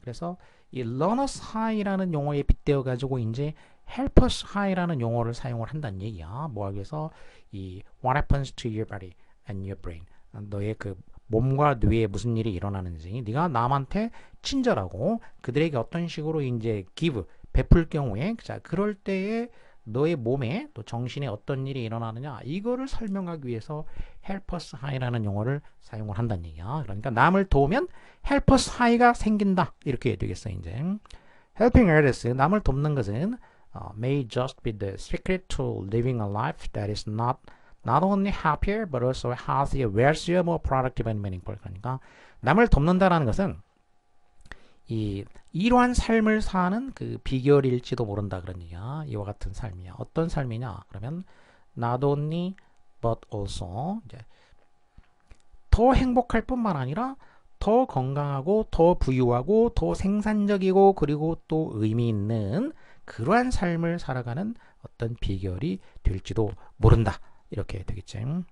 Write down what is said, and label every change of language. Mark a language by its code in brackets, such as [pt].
[ko] 그래서 이 learner's high라는 용어에 빗대어 가지고 이제 helper's high라는 용어를 사용을 한다는 얘기야. 뭐 하기 위해서 이 [en] what happens to your body and your brain. [ko] 너의 그 몸과 뇌에 무슨 일이 일어나는지, 네가 남한테 친절하고 그들에게 어떤 식으로 이제 give 베풀 경우에, 자, 그럴 때에 너의 몸에 또 정신에 어떤 일이 일어나느냐, 이거를 설명하기 위해서 helper's high라는 용어를 사용을 한다는 얘기야. 그러니까 남을 도우면 helper's high가 생긴다 이렇게 되겠어. [en] 이제 helping others, [ko] 남을 돕는 것은 [en] may just be the secret to living a life that is not only happier but also healthier, wealthier, more productive and meaningful. [ko] 그러니까 남을 돕는다라는 것은 이러한 삶을 사는 그 비결일지도 모른다 그런 얘기야. 이와 같은 삶이야. 어떤 삶이냐? 그러면 [en] not only but also [ko] 이제 더 행복할 뿐만 아니라 더 건강하고 더 부유하고 더 생산적이고 그리고 또 의미 있는 그러한 삶을 살아가는 어떤 비결이 될지도 모른다. 이렇게 되겠지.